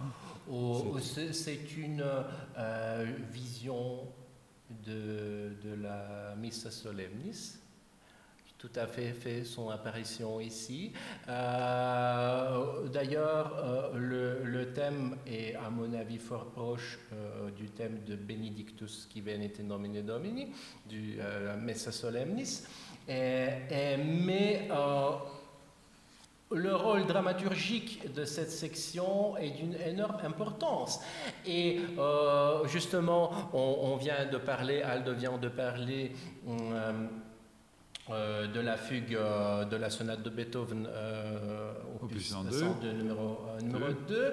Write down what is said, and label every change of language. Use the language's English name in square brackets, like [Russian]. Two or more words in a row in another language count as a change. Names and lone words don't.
[French] C'est une vision de la Missa Solemnis, qui tout à fait son apparition ici. D'ailleurs, le thème est, à mon avis, fort proche du thème de [Latin] Benedictus qui venite in nomine Domini, [French] du Missa Solemnis. Mais le rôle dramaturgique de cette section est d'une énorme importance. Et justement, on vient de parler, Aldo vient de parler de la fugue de la sonate de Beethoven opus 102 numéro 2.